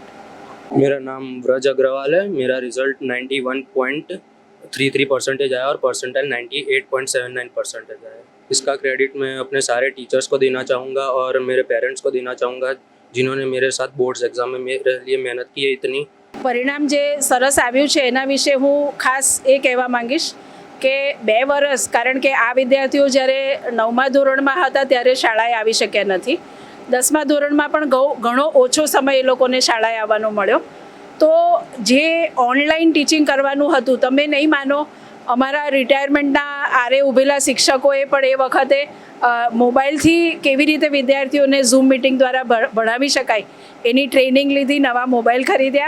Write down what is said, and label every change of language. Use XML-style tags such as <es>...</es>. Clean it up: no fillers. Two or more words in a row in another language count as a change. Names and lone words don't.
<hi>मेरा नाम ब्रज अग्रवाल है। मेरा रिज़ल्ट 91.33% आया और परसेंटाइल 98.79% आया। इसका क्रेडिट मैं अपने सारे टीचर्स को देना चाहूँगा और मेरे पेरेंट्स को देना चाहूँगा, जिन्होंने मेरे साथ</hi> <en>boards exam</en> <hi>में मेरे लिए मेहनत की है इतनी।</hi> <gu>પરિણામ જે સરસ આવ્યું છે એના વિષે હું ખાસ એ કહેવા માંગીશ કે 2 વર્ષ, કારણ કે આ વિદ્યાર્થીઓ જ્યારે 9મા ધોરણમાં હતા ત્યારે શાળાએ આવી શક્યા નથી। 10મા ધોરણમાં પણ ઘણો ઓછો સમય એ લોકોને શાળાએ આવવાનો મળ્યો, તો જે</gu> <en>online teaching</en> <gu>કરવાનું હતું, તમે નહીં માનો, અમારા રિટાયરમેન્ટના આરે ઊભેલા શિક્ષકોએ પણ એ વખતે મોબાઈલથી કેવી રીતે વિદ્યાર્થીઓને ઝૂમ મિટિંગ દ્વારા ભણાવી શકાય એની ટ્રેનિંગ લીધી, નવા મોબાઈલ ખરીદ્યા.</gu>